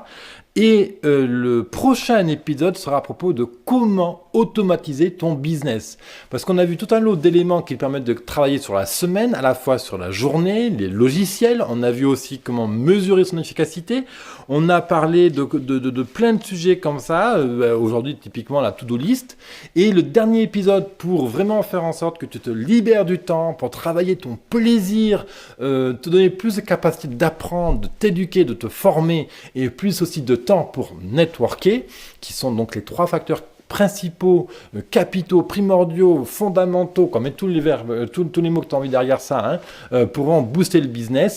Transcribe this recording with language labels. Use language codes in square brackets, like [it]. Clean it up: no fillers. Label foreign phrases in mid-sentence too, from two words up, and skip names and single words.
[fr] Et le prochain épisode sera à propos de comment automatiser ton business. Parce qu'on a vu tout un lot d'éléments qui permettent de travailler sur la semaine, à la fois sur la journée, les logiciels. On a vu aussi comment mesurer son efficacité. On a parlé de plein de sujets comme ça. Aujourd'hui, typiquement, la [en] to-do list. [fr] Et le dernier épisode pour vraiment faire en sorte que tu te libères du temps, pour travailler ton plaisir, te donner plus de capacité d'apprendre, de t'éduquer, de te former et plus aussi de temps pour networker, qui sont donc les 3 facteurs principaux, capitaux, primordiaux, fondamentaux, comme met tous les verbes, tous les mots que tu as envie derrière ça, pour en booster le business.